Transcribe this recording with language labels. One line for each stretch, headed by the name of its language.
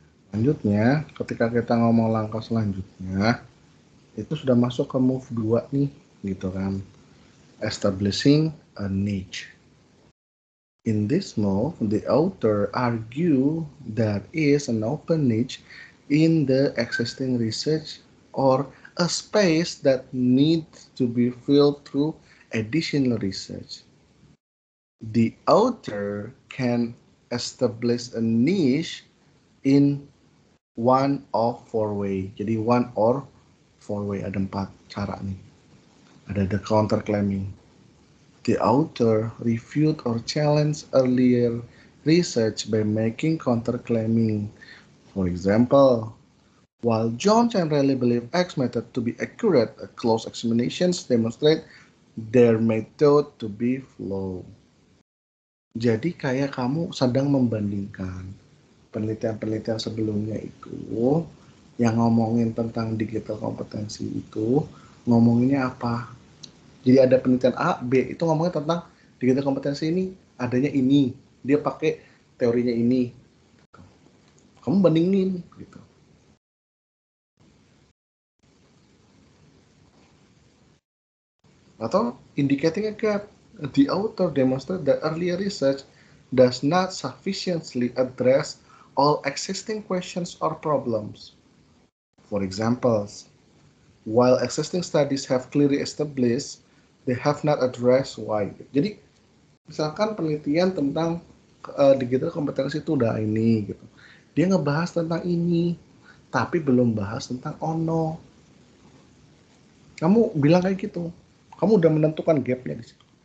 Indonesian: Selanjutnya, ketika kita ngomong langkah selanjutnya, itu sudah masuk ke move 2 nih, gitu kan.
English: Establishing a niche. In this move, the author argue that is an open niche in the existing research or a space that needs to be filled through additional research. The author can establish a niche in one of four way.
Indonesian: Jadi
English: one or four way,
Indonesian: ada 4 cara nih. Ada
English: the counterclaiming. The author refute or challenge earlier research by making counterclaiming. For example, while John generally believe X method to be accurate, close examinations demonstrate their method to be flawed.
Indonesian: Jadi kayak kamu sedang membandingkan penelitian-penelitian sebelumnya itu yang ngomongin tentang digital kompetensi itu ngomonginnya apa. Jadi ada penelitian A, B itu ngomongin tentang digital kompetensi ini adanya ini, dia pakai teorinya ini. Kamu bandingin gitu.
English: Atau indicating a gap, the author demonstrated that earlier research does not sufficiently address all existing questions or problems. For example, while existing studies have clearly established, they have not addressed why.
Indonesian: Jadi, misalkan penelitian tentang digital kompetensi itu udah ini gitu. Dia ngebahas tentang ini, tapi belum bahas tentang ono. Kamu bilang kayak gitu. Kamu udah menentukan gapnya di situ.